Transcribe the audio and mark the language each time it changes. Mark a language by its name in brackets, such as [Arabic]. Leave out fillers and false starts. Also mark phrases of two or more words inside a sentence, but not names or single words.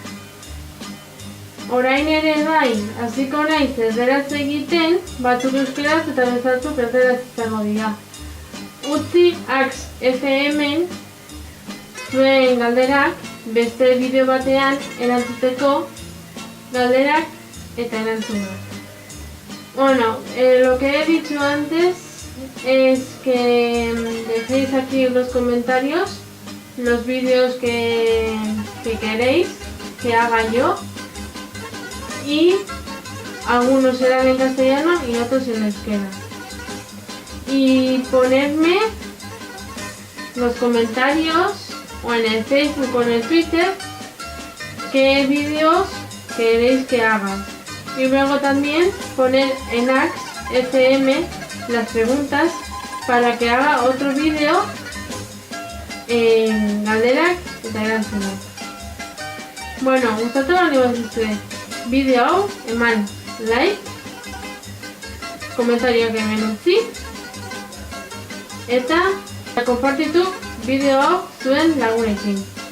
[Basque] Orain ere bai, hasiko naiz erderaz egiten, batzuk euskeraz eta batzuk erderaz izango dira. Utzi Ax FM-en zuen galderak beste bideo batean erantzuteko galderak eta erantzunak. [Spanish] Bueno, lo que he dicho antes es que dejéis aquí en los comentarios los vídeos que queréis que haga yo, y algunos serán en castellano y otros en euskera. Y ponerme los comentarios o en el Facebook o en el Twitter qué vídeos queréis que haga. Y luego también poner en Ax FM las preguntas para que haga otro vídeo en [Basque] galderak eta erantzunak. Bueno, gustatu baldin bazizue bideo hau eman like, komentarioak hemen utzi, eta konpartitu bideo hau zuen lagunekin.